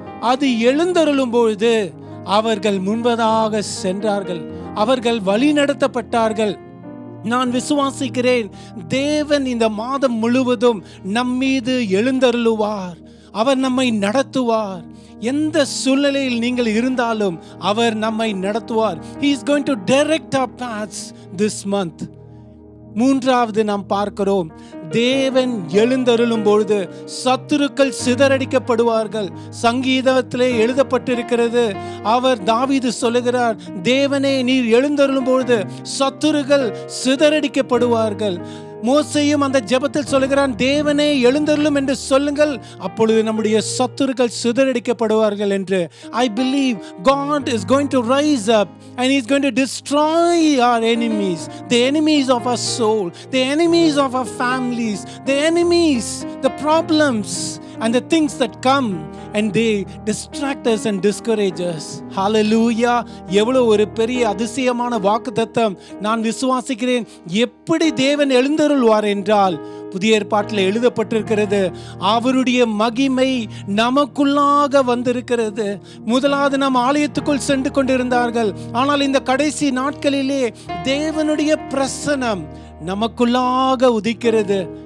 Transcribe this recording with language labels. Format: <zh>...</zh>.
<ta>அது எழுந்தருளும் பொழுது அவர்கள் முன்பதாக சென்றார்கள், அவர்கள் வழி நடத்தப்பட்டார்கள். நான் விசுவாசிக்கிறேன், தேவன் இந்த மாதம் முழுவதும் நம்மீது எழுந்தருளுவார், அவர் நம்மை நடத்துவார். எந்த சூழ்நிலையில் நீங்கள் இருந்தாலும் அவர் நம்மை நடத்துவார்.</ta> <en>He is going to direct our paths this month.</en> <ta>மூன்றாவது நாம் பார்க்கிறோம், தேவன் எழுந்தருளும் பொழுது சத்துருக்கள் சிதறடிக்கப்படுவார்கள். சங்கீதத்திலே எழுதப்பட்டிருக்கிறது, அவர் தாவீது சொல்லுகிறார், தேவனே நீர் எழுந்தருளும் பொழுது சத்துருக்கள் சிதறடிக்கப்படுவார்கள். மோசேயும் அந்த ஜெபத்தில் சொல்லுகிறான், தேவனே எழுந்தருளும் என்று சொல்லுங்கள், அப்பொழுது நம்முடைய சத்துருக்கள் சிதறடிக்கப்படுவார்கள் என்று.</ta> <en>I believe God is going to rise up and He is going to destroy our enemies, the enemies of our soul, the enemies of our families, the enemies, the problems and the things that come and they distract us and discourage us. Hallelujah.</en> <ta>எவ்வளவு ஒரு பெரிய அதிசயமான வாக்குத்தத்தம். நான் விசுவாசிக்கிறேன், எப்படி தேவன் எழுந்தருள்வார் என்றால், புதிய ஏற்பாட்டில் எழுதப்பட்டிருக்கிறது, அவருடைய மகிமை நமக்குள்ளாக வந்திருக்கிறது. முதலாவது நாம் ஆலயத்துக்குள் சென்று கொண்டிருந்தார்கள், ஆனால் இந்த கடைசி நாட்களிலே தேவனுடைய பிரசன்னம் நமக்குள்ளாக உதிக்கிறது.</ta>